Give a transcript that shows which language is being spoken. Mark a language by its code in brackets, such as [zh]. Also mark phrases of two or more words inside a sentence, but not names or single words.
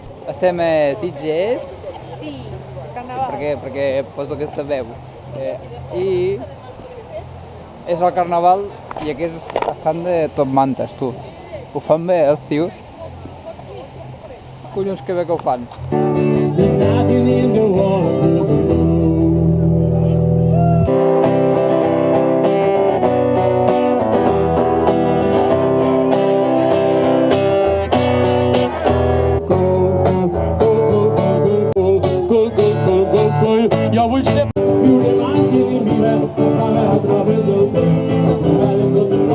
[ca] Estem a Sitges, Sí, carnaval. perquè poso aquesta veu. I és el carnaval i aquí estan de tot mantes, tu. Ho fan bé, els tios. Collons, que bé que ho fan. [en] There's nothing in the world. [ca] Jo vull ser lliure màquina mira a través del temps.